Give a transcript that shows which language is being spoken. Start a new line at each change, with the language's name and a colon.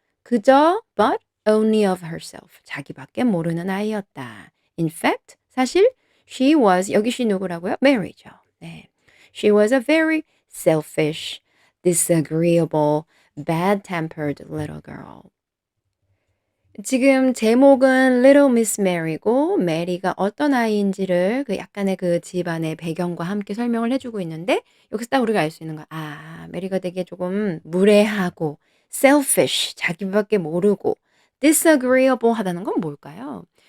Korean: 그저
English: but only of herself.
Korean: 자기밖에 모르는 아이였다.
English: In fact,
Korean: 사실 여기 she 누구라고요? Mary죠. 네.
English: She was a very selfish, disagreeable, bad-tempered little girl.
Korean: 지금 제목은 Little Miss Mary고 메리가 어떤 아이인지를 그 약간의 그 집안의 배경과 함께 설명을 해 주고 있는데 여기서 딱 우리가 알 수 있는 거야. 메리가 되게 조금 무례하고 selfish 자기밖에 모르고 disagreeable 하다는 건 뭘까요?